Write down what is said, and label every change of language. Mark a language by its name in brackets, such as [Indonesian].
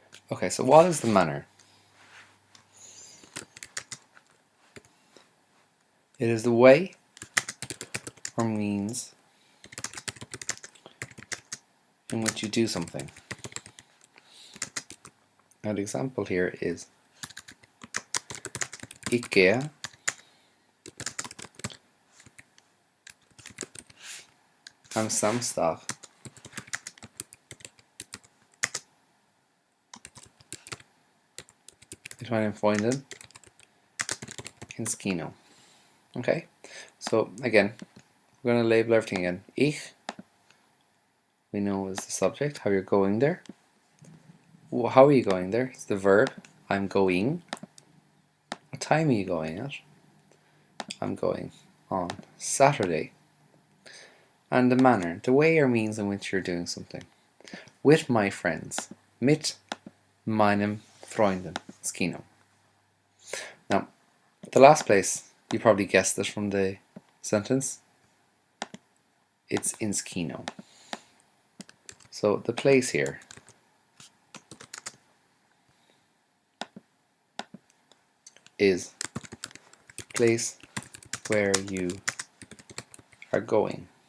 [English] Okay, so what is the manner? It is the way or means in which you do something. [German] Now the example here is Ich gehe am Samstag mit meinen Freunden ins Kino. [English] Okay, so again, we're going to label everything again. Ich, we know is the subject, how you're going there. How are you going there? It's the verb, I'm going. What time are you going at? I'm going on Saturday. And the manner, the way or means in which you're doing something. With my friends. [German] Mit meinen Freunden ins Kino. [English] Now, the last place, you probably guessed it from the sentence. It's ins Kino. So the place here is place where you are going.